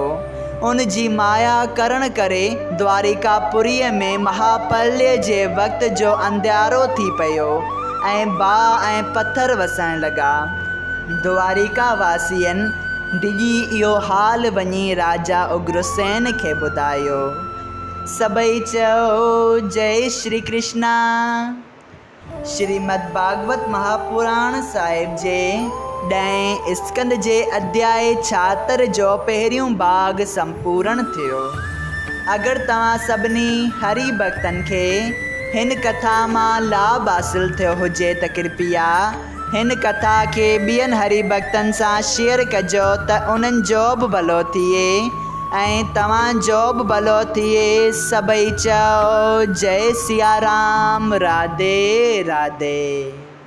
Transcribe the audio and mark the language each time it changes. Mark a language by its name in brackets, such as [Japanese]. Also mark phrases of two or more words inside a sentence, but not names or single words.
[Sindhi] उन जी माया करण करे द्वारिकापुरीअ में महाप्रलय जे वक़्त जो अंधियारो थी पियो ऐं बाहि ऐं पथर वसण लॻा। द्वारिका वासियनि डिॼी इहो हाल वञी राजा उग्रसेन खे ॿुधायो। सभई चओ जय श्री कृष्णा। श्रीमद् भागवत महापुराण साहिब जे 10 स्कंद जे अध्याय 76 जो पहिरियों भाग संपूर्ण थियो। अगरि तव्हां सभिनी हरि भक्तनि खे हिन कथा मां लाभ हासिल थियो हुजे त कृपया हिन कथा खे ॿियनि हरि भक्तनि सां शेयर कजो त उन्हनि जो बि भलो थिए ऐं तव्हांजो बि भलो थिए। सभई चओ जय सिया राम। राधे राधे।